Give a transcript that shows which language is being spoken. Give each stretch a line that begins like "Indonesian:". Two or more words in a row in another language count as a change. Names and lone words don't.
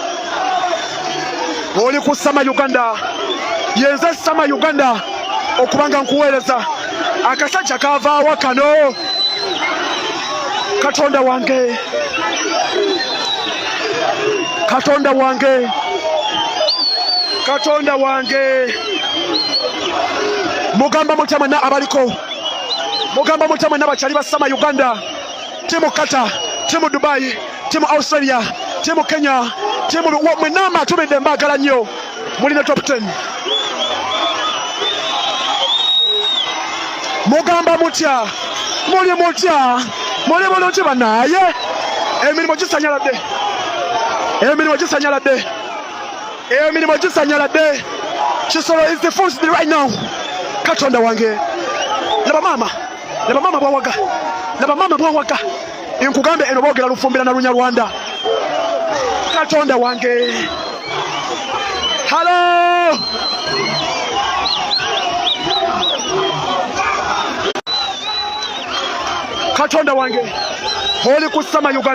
Ganda: oli kusama Uganda yenze sama Uganda okubanga nkuweereza akasajja kavaawa kano Katonda wange mugamba mutya mwenna abaliko mugamba mutya mwenna bakyali basama Uganda timu Qatar timu Dubai timu Australia timu Kenya timu mwenna amatumidde mbagala nnyo mulina top 10 mugamba mutya muli bulungi banaye emirimu gisanyaladde Kisolo
English: is the first right now
Ganda: Katonda wange laba mama bwawaga enkugambe eno boogera Lufumbira na Lunyarwanda Katonda wange hello Katonda wange oli kusama